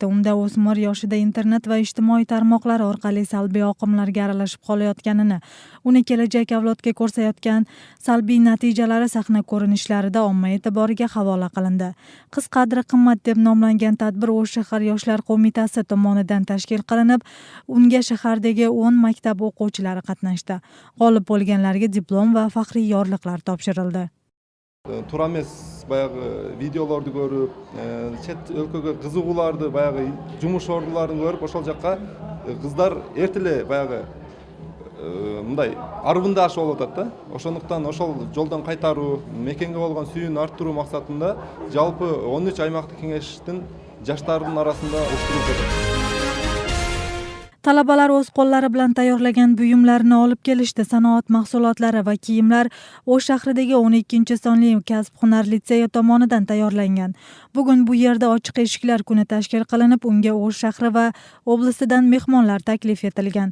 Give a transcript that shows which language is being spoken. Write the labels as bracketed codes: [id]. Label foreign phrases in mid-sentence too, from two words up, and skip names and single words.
[uz] Unda o'smir yoshida internet va ijtimoiy tarmoqlar orqali salbiy oqimlarga aralashib qolayotganini, uni kelajak avlodga ko'rsatayotgan salbiy natijalari sahna ko'rinishlarida omma e'tiboriga havola qilindi. Qiz qadri qimmat deb nomlangan tadbir O'sh shahar yoshlar qo'mitasi tomonidan tashkil qilinib, unga shahardagi 10 maktab o'quvchilari qatnashdi. G'olib bo'lganlarga diplom va faxriy yorliqlar topshirildi. [ky] Тура эмес баягы видеолорду көрүп, чет өлкөгө кызыгууларды, баягы жумуш ордуларын көрүп, ошол жакка кыздар эртеле баягы мындай арбындаш болуп атат да. Ошондуктан ошол жолдон кайтаруу, мекенге болгон сүйүүнү арттыруу максатында жалпы 13 аймактык кеңештин жаштардын арасында уюштурулуп жатат. [uz] Talabalar o'z qo'llari bilan tayyorlagan buyumlarni olib kelishdi. Sanoat mahsulotlari va kiyimlar O'sh shahridagi 12-sonli kasb-hunar litseyi tomonidan tayyorlangan. Bugun bu yerda ochiq eshiklar kuni tashkil qilinib, unga O'sh shahri va oblasidan mehmonlar taklif etilgan.